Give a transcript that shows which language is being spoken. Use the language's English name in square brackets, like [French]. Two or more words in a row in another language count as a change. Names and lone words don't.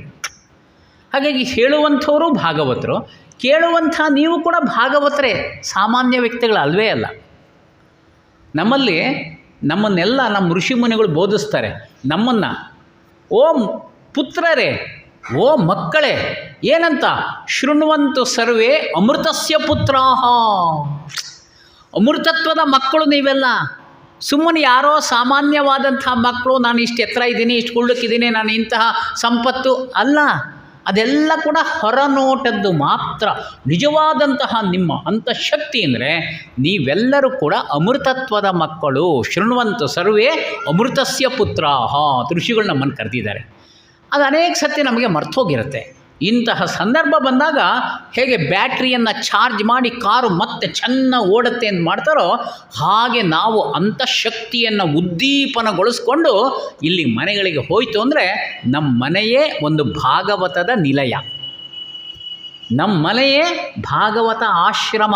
[Kannada] ಹಾಗಾಗಿ ಹೇಳುವಂಥವರು ಭಾಗವತರು, ಕೇಳುವಂಥ ನೀವು ಕೂಡ ಭಾಗವತರೇ, ಸಾಮಾನ್ಯ ವ್ಯಕ್ತಿಗಳು ಅಲ್ವೇ ಅಲ್ಲ. ನಮ್ಮನ್ನೆಲ್ಲ ನಮ್ಮ ಋಷಿಮುನಿಗಳು ಬೋಧಿಸ್ತಾರೆ ನಮ್ಮನ್ನು. ಓ ಪುತ್ರರೇ, ಓ ಮಕ್ಕಳೇ, ಏನಂತ? [Sanskrit] ಶೃಣ್ವಂತು ಸರ್ವೇ ಅಮೃತಸ್ಯ ಪುತ್ರಾಹ. [Kannada] ಅಮೃತತ್ವದ ಮಕ್ಕಳು ನೀವೆಲ್ಲ. ಸುಮ್ಮನೆ ಯಾರೋ ಸಾಮಾನ್ಯವಾದಂಥ ಮಕ್ಕಳು, ನಾನು ಇಷ್ಟು ಎತ್ತರ ಇದ್ದೀನಿ, ಇಷ್ಟು ಕುಳ್ಳಕ್ಕಿದ್ದೀನಿ, ನಾನು ಇಂತಹ ಸಂಪತ್ತು ಅಲ್ಲ. ಅದೆಲ್ಲ ಕೂಡ ಹೊರನೋಟದ್ದು ಮಾತ್ರ. ನಿಜವಾದಂತಹ ನಿಮ್ಮ ಅಂತಃಶಕ್ತಿ ಅಂದರೆ ನೀವೆಲ್ಲರೂ ಕೂಡ ಅಮೃತತ್ವದ ಮಕ್ಕಳು. [Sanskrit] ಶೃಣ್ವಂತು ಸರ್ವೇ ಅಮೃತಸ್ಯ ಪುತ್ರಾಹ. [Kannada] ಋಷಿಗಳು ನಮ್ಮನ್ನು ಕರೆದಿದ್ದಾರೆ. ಅದು ಅನೇಕ ಸತಿ ನಮಗೆ ಮರ್ತೋಗಿರುತ್ತೆ. ಇಂತಹ ಸಂದರ್ಭ ಬಂದಾಗ ಹೇಗೆ ಬ್ಯಾಟ್ರಿಯನ್ನು ಚಾರ್ಜ್ ಮಾಡಿ ಕಾರು ಮತ್ತೆ ಚೆನ್ನಾಗಿ ಓಡುತ್ತೆ ಅಂತ ಮಾಡ್ತಾರೋ ಹಾಗೆ ನಾವು ಅಂತಃಶಕ್ತಿಯನ್ನು ಉದ್ದೀಪನಗೊಳಿಸ್ಕೊಂಡು ಇಲ್ಲಿ ಮನೆಗಳಿಗೆ ಹೋಯಿತು ಅಂದರೆ ನಮ್ಮ ಮನೆಯೇ ಒಂದು ಭಾಗವತದ ನಿಲಯ, ನಮ್ಮ ಮನೆಯೇ ಭಾಗವತ ಆಶ್ರಮ.